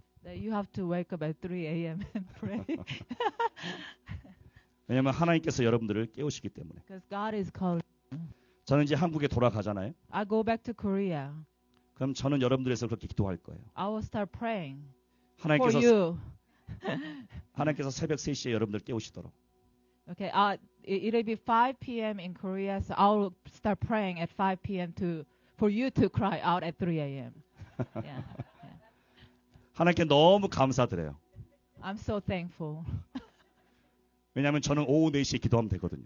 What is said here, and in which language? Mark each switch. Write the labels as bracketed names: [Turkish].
[English] That you have to wake up at 3 a.m. and pray. [Korean] 왜냐하면 하나님께서 여러분들을 깨우시기 때문에. [English] Because God is calling. [Korean] 저는 이제 한국에 돌아가잖아요. [English] I go back to Korea. [Korean] 그럼 저는 여러분들에서 그렇게 기도할 거예요. [English] I will start praying for [Korean] 하나님께서 [English] you. [Korean] 하나님께서 새벽 3시에 여러분들 깨우시도록. [English] Okay, it'll be 5 p.m. in Korea, so I will start praying at 5 p.m. for you to cry out at 3 a.m. Yeah. [Korean] 하나님께 너무 감사드려요. [English] I'm so thankful [Korean] 왜냐하면 저는 오후 4시에 기도하면 되거든요.